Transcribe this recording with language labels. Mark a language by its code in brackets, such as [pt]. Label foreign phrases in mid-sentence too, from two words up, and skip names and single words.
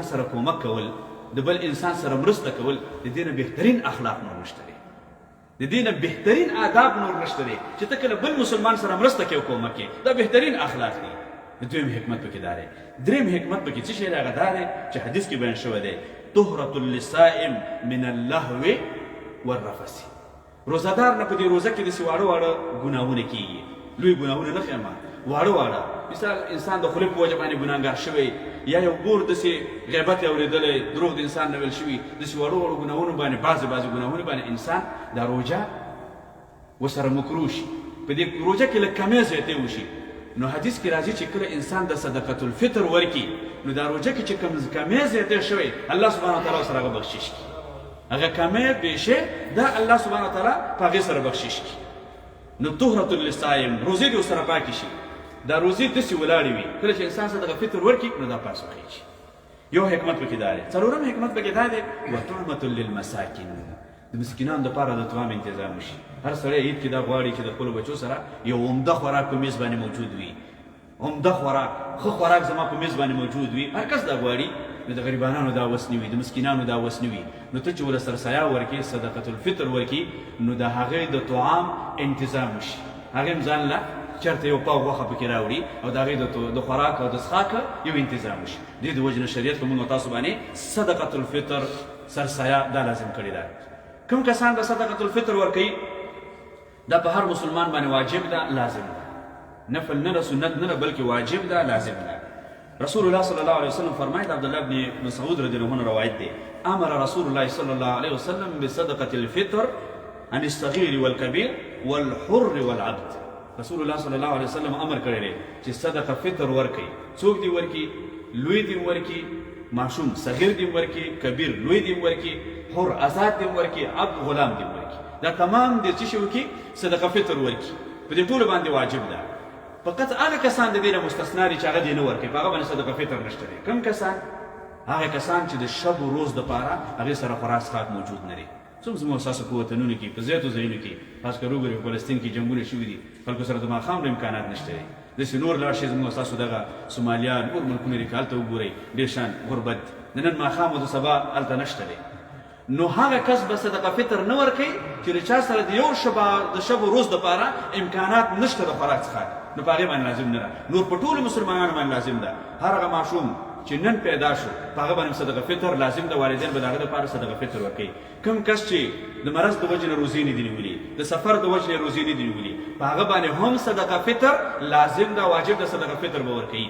[ps] سره کومک کول د بل انسان سره مرسته کول د دې نه بهترین اخلاق نور نشته دی د دې نه بهترین آداب نور نشته دی چې ته کله بل مسلمان سره مرسته کوې او کومک کوې دا بهترین اخلاق دی د دویم حکمت پکې دا دی دریم حکمت پکې څه شی دی هغه دا دی چې حدیث کې بیان شوی دی [ar] طهرة للصائم من اللهو والرفث [ps] روزهدار نه په دې روزه کې داسې واړه واړه ګناهونه کېږي لوی ګناهونه نه ښیم واړه واړه مثال انسان د خولې په وجه باندې ګناهګار شوی یا یو ګور داسې غیبت یې اورېدلی دروغ د انسان نه ویل شوي داسې واړو واړو ګناهونو باندې بعضې ګناهونو باندې انسان دا روژه ورسره مکروه شي په دې روژه کې لږ کمی زیاتۍ وشي نو حدیث کې راځي چې کله انسان د [ar] صدقة الفطر [ps] ورکړي نو دا روژه کې چې کمی زیاتۍ شوی الله [ar] سبحانه وتعالی [ps] سره هغه بخشش کړي هغه کمی پیشې دا الله [ar] سبحانه وتعالی [ps] په هغې سره بخشش کړي نو [ar] طهرة للصائم [ps] روزې دې ورسره پاکې شي دا روزې داسې ولاړې وي کله چې انسان صدقه فطر ورکړي نو دا پاس وخیږي یو حکمت پکې دا دی څلورم حکمت پکې دا دی [ar] وطعمة للمساکین [ps] د مسکینانو دپاره د طعام انتظام وشي هر سړی عید کې دا غواړي چې د خپلو بچو سره یو عمده خوراک په میز باندې موجود وي عمده خوراک ښه خوراک زما په میز باندې موجود وي هر کس دا غواړي نو د غریبانانو دا وس نه وي د مسکینانو دا وس نه وي نو ته چې ورله سرسایه ورکړې [ar] صدقة الفطر [ps] ورکړي نو د هغې د طعام انتظام وشي هغې هم ځان له چېرته یو پاو غوښه پکې راوړي او د هغې د خوراک او د څښاک یو انتظام وشي دې د وجې نه شریعت په موږ او تاسو باندې [ar] صدقة الفطر [ps] سرسایه دا لازم کړې ده کوم کسان به [ar] صدقة الفطر [ps] ورکوي دا په هر مسلمان باندې واجب ده لازم ده نفل نه ده سنت نه ده بلکې واجب ده لازم ده [ar] رسول الله صلی الله علیه وسلم [ps] فرمایي د عبدالله بن مسعود [ar] رضی الله عنه [ps] روایت دی [ar] امر رسول الله صلی الله علیه وسلم بصدقة الفطر عن الصغير والكبير والحر والعبد رسول الله صلی الله علیه وسلم [ps] امر کړی دی چې صدقه فطر ورکړي څوک دې ورکړي لوی دې ورکړي معصوم صغیر دې ورکړي کبیر لوی دې ورکړي حر آزاد دې ورکړي عبد غلام دې ورکړي دا تمام دې چې شي وکړي صدقه فطر ورکړي په دې ټولو باندې واجب ده فقط هغه کسان د دې نه مستثنا دي چې هغه دې نه ورکوي په هغه باندې صدقه فطر نشته دی. کوم کسان؟ هغه کسان چې د [fa] شب و روز [ps] دپاره هغې سره خوراک څښاک موجود نه دی. څوم زموږ ستاسو په وطنونو کې په زیاتو ځایونو کې خاص کر وګورئ په فلسطین کې جنګونه شوي دي، خلکو سره د ماښام امکانات نشته دی. داسې نور لاړ شئ زموږ ستاسو دغه سومالیا نور ملکونه دي که هلته وګورئ ډېر شان غربت د نن ماښام او د سبا هلته نشته دی. نو هغه کس به صدقه فطر نه ورکوي چې د چا سره د یو د [fa] شب و روز [ps] دپاره امکانات نشته د خوراک څښاک، نو په هغې باندې لازم نه ده. نور په ټولو مسلمانانو باندې لازم ده. هر هغه ماشوم چې نن پیدا شو په هغه باندې صدقه فطر لازم ده. والدین به د هغه دپاره صدقه فطر ورکوي. کوم کس چې د مرض د وجې نه روزې نه دي نیولي، د سفر د وجې نه روزې نه دي نیولي، په هغه باندې هم صدقه فطر لازم ده، واجب ده، صدقه فطر به ورکوي.